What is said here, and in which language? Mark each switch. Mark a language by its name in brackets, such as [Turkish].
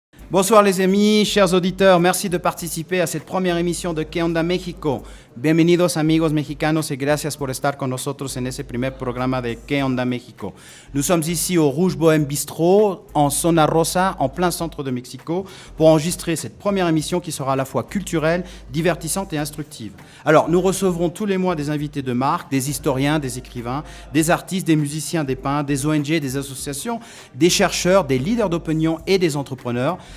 [French] Bonsoir les amis, chers auditeurs, merci de participer a cette première émission de ¿Qué onda México? [Spanish] Bienvenidos amigos mexicanos y gracias por estar con nosotros en ese primer programa de ¿Qué onda México? [French] Nous sommes ici au Rouge Bohème Bistro, en Zona Rosa, en plein centre de Mexico, pour enregistrer cette première émission qui sera à la fois culturelle, divertissante et instructive. Alors, nous recevrons tous les mois des invités de marque, des historiens, des écrivains, des artistes, des musiciens, des peintres, des ONG, des associations, des chercheurs, des leaders d'opinion et des entrepreneurs.